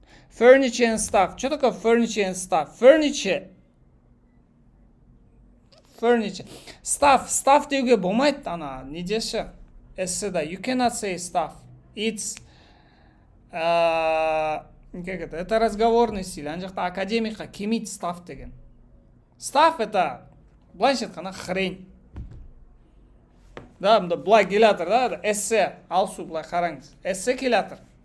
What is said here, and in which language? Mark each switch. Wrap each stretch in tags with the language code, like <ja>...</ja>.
<en>Furniture and stuff.</en> <ru>Что такое</ru> <en>furniture and stuff? Furniture.</en> <kk>Stuff деуге болмайды, ана, не деші?</kk> <en>Эсседа. You cannot say stuff. It's...</en> <ru>как это разговорный стиль.</ru> <kk>Ана жақта академикқа келмейді stuff деген. Stuff это, былайша айтқанда, хрень. Да, былай келатыр, да, эссе, алсу, былай қараңыз. Эссе келатыр.</kk>